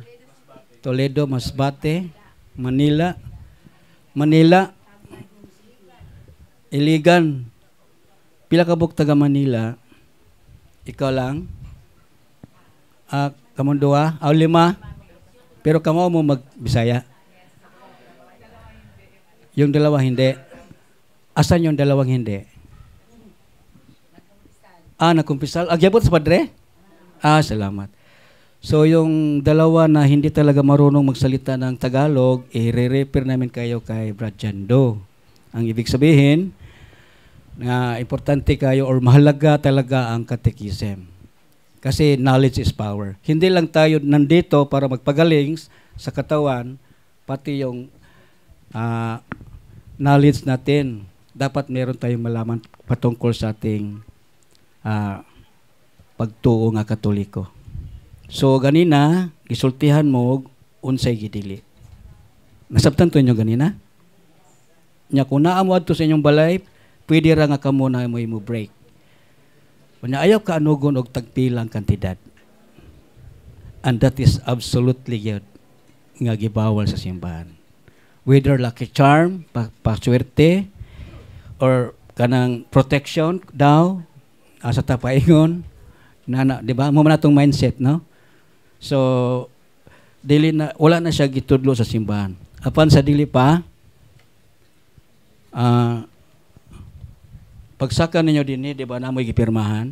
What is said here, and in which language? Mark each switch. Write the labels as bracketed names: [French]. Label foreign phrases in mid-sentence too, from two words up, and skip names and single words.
[Cebuano] Toledo, Masbate, Manila, Iligan. Pila ka buk taga Manila? Ikaw lang? Kamong duha? Aw lima? Pero kamo mo mag-Bisaya? [Filipino] Yung dalawa hindi. Asan yung dalawang hindi? [Cebuano] Nakumpisal. Agyabot sa padre? Salamat. [Filipino] So yung dalawa na hindi talaga marunong magsalita ng Tagalog, i-refer namin kayo kay Brad Jando. Ang ibig sabihin, na importante kayo or mahalaga talaga ang catechism. Kasi [English] knowledge is power. [Filipino] Hindi lang tayo nandito para magpagaling sa katawan, pati yung knowledge natin. Dapat meron tayong malaman patungkol sa ating [Cebuano] pagtuo nga Katoliko. So ganina, gisultihan mo unsay gidili. Nasabtan to inyo ganina? Nya kung naamo adto sa inyong balay, pwede ra nga kamo na mo break. Unya ayaw ka anugon og tagpilang kantidad. [English] And that is absolutely [Cebuano] yun nga gibawal sa simbahan. [English] Whether lucky charm, [Cebuano] paswerte, or kanang protection daw, asa ta paingon, di ba? Mo man atong mindset, no? So, wala na siya gitudlo sa simbahan. Apan sa dili pa, pagsaka ninyo din, di ba, namoy gipirmahan?